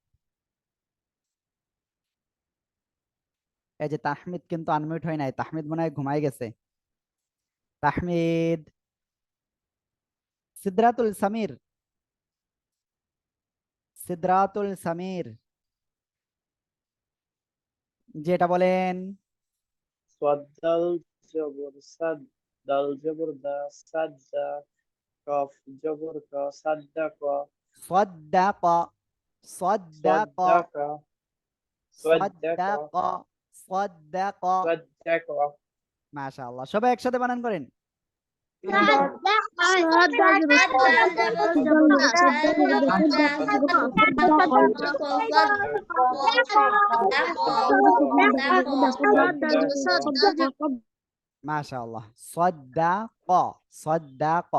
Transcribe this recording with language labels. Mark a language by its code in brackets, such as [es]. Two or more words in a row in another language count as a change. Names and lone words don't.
[bn] এই যে তাহমিদ কিন্তু আনমিউট হয় নাই, তাহমিদ মনে হয় ঘুমাই গেছে। তাহমিদ, সিদরাতুল সামির, সিদরাতুল সামির, যেটা বলেন। [ar] صدل جبر صد دل جبر دا صدق [bn] কফ জবর ক সাদ্দাক [ar] صدق، صدق، صدق صدق صدق، صدق। صدق [bn] মাশাআল্লাহ, সবাই একসাথে বানান করেন। মাশাআল্লাহ, [ar] صدّق، صدّق.